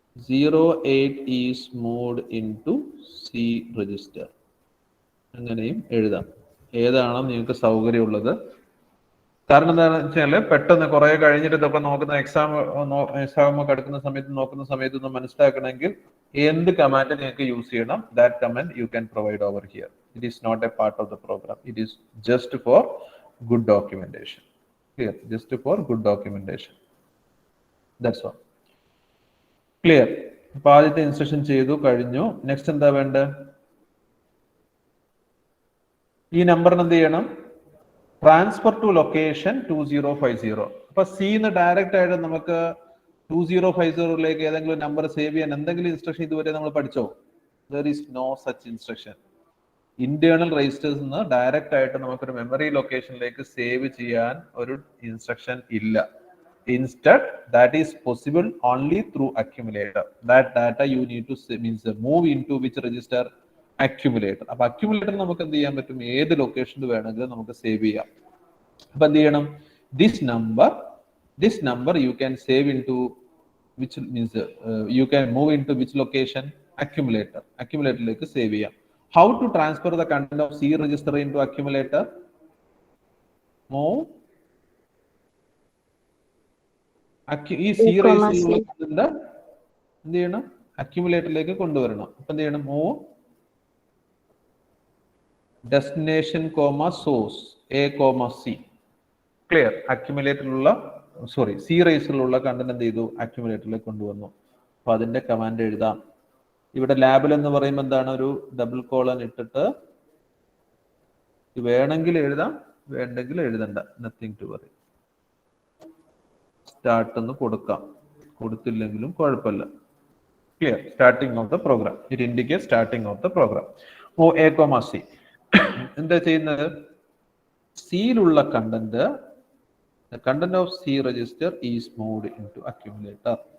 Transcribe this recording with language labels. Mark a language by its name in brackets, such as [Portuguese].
[English] 08 is moved into C register. [Malayalam] അങ്ങനെയും എഴുതാം. ഏതാണോ നിങ്ങൾക്ക് സൗകര്യമുള്ളത്. കാരണം എന്താണെന്ന് വെച്ചാൽ പെട്ടെന്ന് കുറെ കഴിഞ്ഞിട്ട് ഇതൊക്കെ നോക്കുന്ന എക്സാം ഒക്കെ എടുക്കുന്ന സമയത്ത് നോക്കുന്ന സമയത്തൊന്നും മനസ്സിലാക്കണമെങ്കിൽ എന്ത് കമാൻഡ് നിങ്ങൾക്ക് യൂസ് ചെയ്യണം, [English] That command you can provide over here. It is not a part of the program. It is just for good documentation. Clear? Just for good documentation. That's all. Clear? [Malayalam] അപ്പൊ ആദ്യത്തെ instruction ചെയ്തു കഴിഞ്ഞു. Next എന്താ വേണ്ടത്? ഈ നമ്പറിന് എന്ത് ചെയ്യണം? [English] Transfer to location 2050. [Malayalam] അപ്പൊ സിന്ന് ഡയറക്റ്റ് ആയിട്ട് നമുക്ക് 2050ലേക്ക് ഏതെങ്കിലും നമ്പർ സേവ് ചെയ്യാൻ എന്തെങ്കിലും ഇൻസ്ട്രക്ഷൻ ഇതുവരെ നമ്മൾ പഠിച്ചോ? [English] There is no such instruction. [Malayalam] Internal registers നിന്ന് ഡയറക്റ്റ് ആയിട്ട് നമുക്കൊരു മെമ്മറി ലൊക്കേഷനിലേക്ക് സേവ് ചെയ്യാൻ ഒരു ഇൻസ്ട്രക്ഷൻ ഇല്ല. [English] Instead, that is possible only through accumulator. That data you need to move into which register? Accumulator. [Malayalam] അപ്പൊ accumulator നമുക്ക് എന്ത് ചെയ്യാൻ പറ്റും? ഏത് ലൊക്കേഷനിൽ വേണമെങ്കിലും നമുക്ക് സേവ് ചെയ്യാം. അപ്പൊ എന്ത് ചെയ്യണം? [English] this number you can save into which means you can move into which location? Accumulator. [Malayalam] Accumulatorലേക്ക് save ചെയ്യാം. [English] How to transfer the content of C register into accumulator? [Malayalam] Move ഈ സി രജിസ്റ്ററിലുള്ള കണ്ടന്റ് എന്ത് ചെയ്യണം? അക്യുമുലേറ്ററിലേക്ക് കൊണ്ടുവരണം. അപ്പൊ എന്ത് ചെയ്യണം? Move destination source A, C. Clear? അക്യുമുലേറ്ററിലുള്ള C രജിസ്റ്ററിലുള്ള content എന്ത് ചെയ്തു? അക്യുമുലേറ്ററിലേക്ക് കൊണ്ടുവന്നു. അപ്പൊ അതിന്റെ കമാൻഡ് എഴുതാം. ഇവിടെ ലാബിൽ എന്ന് പറയുമ്പോൾ എന്താണ്? ഒരു ഡബിൾ കോളൻ ഇട്ടിട്ട് വേണമെങ്കിൽ എഴുതാം, വേണ്ടെങ്കിൽ എഴുതണ്ട. [English] Nothing to worry. [Malayalam] സ്റ്റാർട്ട് എന്ന് കൊടുക്കാം, കൊടുത്തില്ലെങ്കിലും കുഴപ്പമില്ല. Clear? [English] Starting of the program. It indicate starting of the program. [Malayalam] A, C. എന്താ ചെയ്യുന്നത്? സിയിലുള്ള content, [English] the content of C register is moved into accumulator.